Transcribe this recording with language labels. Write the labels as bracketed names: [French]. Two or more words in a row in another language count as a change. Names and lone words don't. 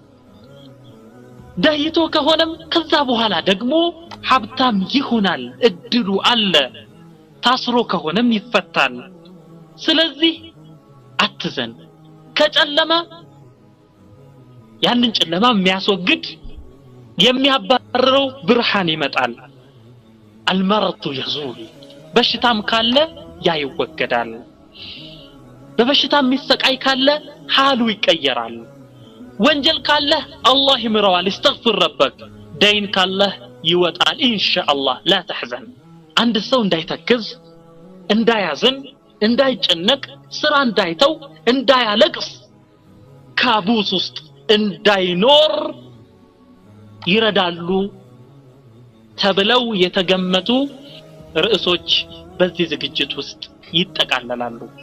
[Amharic] ደህይቶ ከሆነም ከዛ በኋላ ደግሞ ሀብታም ይሆናል እድሉ አለ ታስሮ ከሆነም ይፈታል ስለዚህ አትዘን ከጨለማ ያንን ጨለማ የሚያስወግድ የሚያባርረው ብርሃን ይመጣል [Arabic] المرض يزول [Amharic] በሽታም ካለ ያ ይወገዳል በበሽታም የሚሰቃይ ካለ حاሉ ይቀየራል ወንጀል ካለ አላህ ይምረዋል [Arabic] استغفر ربك [Amharic] دين ካለ ይወጣል [Arabic] ان شاء الله لا تحزن [Amharic] አንድ ሰው እንዳይተክዝ እንዳያዝን እንዳይጨነቅ ስራ እንዳይተው እንዳያለቅስ ካቡስ ውስጥ እንዳይኖር ይረዳሉ ተብለው የተገመቱ ርዕሶች በዚህ ዝግጅት ውስጥ ይጠቃለላሉ